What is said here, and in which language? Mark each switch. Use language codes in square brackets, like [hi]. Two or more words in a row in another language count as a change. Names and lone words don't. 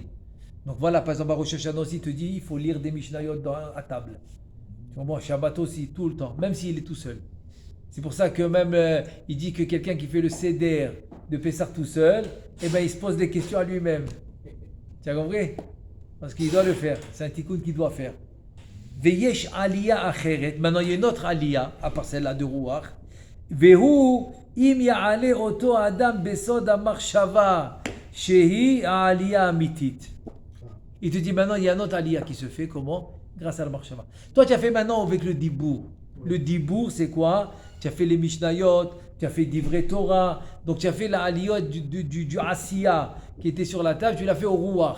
[fr] Donc voilà, par exemple, à Rosh Hashanah aussi, il te dit il faut lire des Mishnayot à table. Tu comprends? Shabbat aussi, tout le temps, même s'il est tout seul. C'est pour ça que même, il dit que quelqu'un qui fait le Seder de Pessah tout seul, eh ben, il se pose des questions à lui-même. Tu as compris? Parce qu'il doit le faire. C'est un tikkun qu'il doit faire. [he] ויש עלייה אחרת. [fr] Maintenant, il y a une autre aliyah, à part celle-là de Ruach. [he] והוא אם יעלה אותו אדם בסוד המחשבה שהיא עלייה אמיתית. [fr] Il te dit maintenant, il y a une autre aliyah qui se fait. Comment? Grâce à la marshava. Toi, tu as fait maintenant avec le dibour. Le dibour, c'est quoi? Tu as fait les Mishnayot, tu as fait [he] דברי תורה, [fr] donc tu as fait la aliyot du Asiya qui était sur la table, tu l'as fait au Ruach.